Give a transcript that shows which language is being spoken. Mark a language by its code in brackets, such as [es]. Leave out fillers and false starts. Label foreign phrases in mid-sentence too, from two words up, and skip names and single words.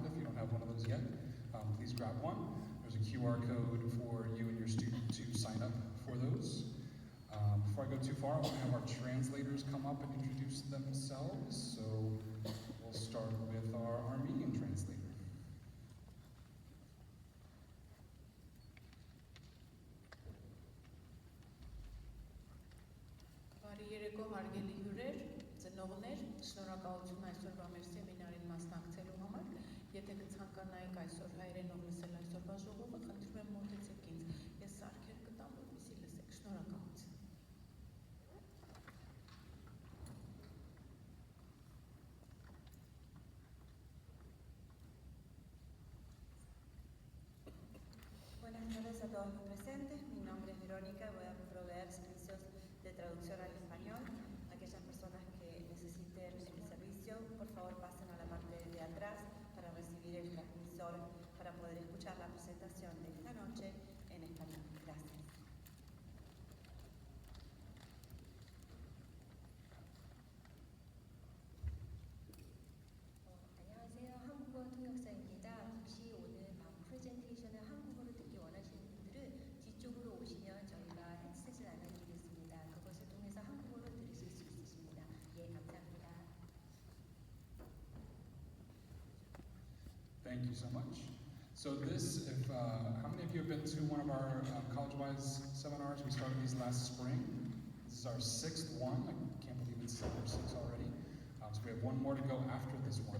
[en] If you don't have one of those yet, please grab one. There's a QR code for you and your student to sign up for those. Before I go too far, I want to have our translators come up and introduce themselves. So we'll start with our Armenian translator. [hy] Բարի երեկո հարգելի հյուրեր, ծնողներ, շնորհակալություն այսօրվա մեր սեմինարին մասնակցելու համար։ Եթե կցանկանայիք այսօր հայերենով լսել այսօրվա ժողովը, խնդրում եմ մոտեցեք ինձ։ Ես սարքեր կտամ, որպեսզի լսեք։ Շնորհակալություն։ [es] Buenas tardes a todos los presentes. Mi nombre es Verónica. Voy a proveer servicios de traducción al español. Aquellas personas que necesiten el servicio, por favor pasen a la parte de atrás para recibir el transmisor para poder escuchar la presentación de esta noche en español. Gracias. [ko] 안녕하세요. 한국어 통역사입니다. 혹시 오늘 프레젠테이션을 한국어로 듣기 원하시는 분들은 뒤쪽으로 오시면 저희가 헤드셋을 나눠드리겠습니다. 그것을 통해서 한국어로 들으실 수 있으십니다. 예, 감사합니다. [en] Thank you so much. So this, how many of you have been to one of our college-wise seminars? We started these last spring. This is our 6th one. I can't believe it's number 6 already. So we have one more to go after this one.